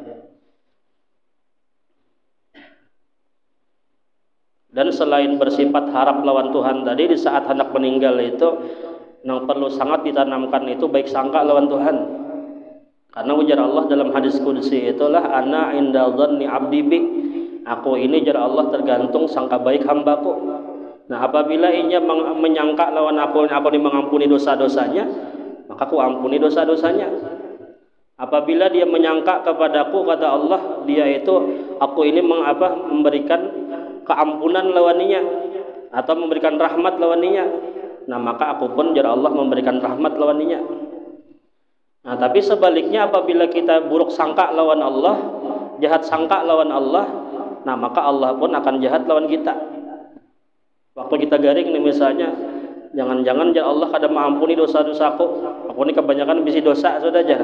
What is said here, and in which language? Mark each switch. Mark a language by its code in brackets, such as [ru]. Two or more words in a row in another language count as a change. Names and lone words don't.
[bjn] Dan selain bersifat harap lawan Tuhan tadi, di saat hendak meninggal itu yang perlu sangat ditanamkan itu baik sangka lawan Tuhan. Karena ujar Allah dalam hadis qudsi itulah [ar] أنا عند ظن عبدي بي. [bjn] Aku ini jar Allah tergantung sangka baik hambaku. Nah, apabila ia menyangka lawan aku ini mengampuni dosa-dosanya, maka aku ampuni dosa-dosanya. Apabila dia menyangka kepadaku, kata Allah, dia itu aku ini memberikan keampunan lawaninya atau memberikan rahmat lawaninya, nah maka aku pun jar Allah memberikan rahmat lawaninya. Nah, tapi sebaliknya apabila kita buruk sangka lawan Allah, jahat sangka lawan Allah, nah maka Allah pun akan jahat lawan kita. Waktu kita garing nih misalnya, jangan-jangan ya Allah kada mengampuni dosa-dosaku, aku ini kebanyakan bisi dosa sudah jar.